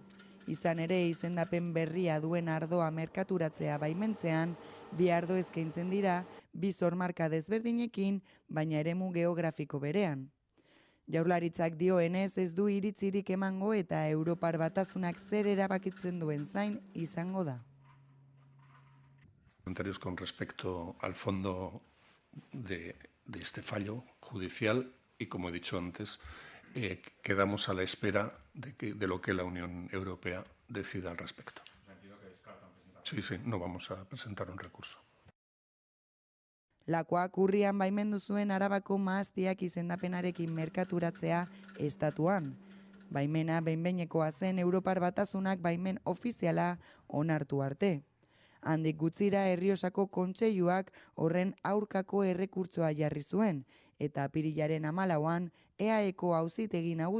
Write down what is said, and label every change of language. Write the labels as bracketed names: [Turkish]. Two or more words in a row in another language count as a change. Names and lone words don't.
[Basque] Izan ere izendapen berria duen ardoa merkaturatzea baimentzean, bi ardo eskaintzen dira, bi zormarka desberdinekin, baina eremu geografiko berean. Jaurlaritzak dioenez ez du iritzirik emango eta Europar Batasunak zer erabakitzen duen zain izango da. [Spanish] Comentarios con respecto al fondo de este fallo judicial y, como he dicho antes, quedamos a la espera de lo que la Unión Europea decida al respecto. Sí, no vamos a presentar un recurso. [Basque] Lakoak urrian baimendu zuen Arabako mahastiak izendapenarekin merkaturatzea estatuan. Baimena behin-behinekoa zen Europar Batasunak baimen ofiziala onartu arte. Handik gutxira Errioxako kontseiluak horren aurkako errekurtsoa jarri zuen, eta apirilaren 14an EAEko auzitegi nagusi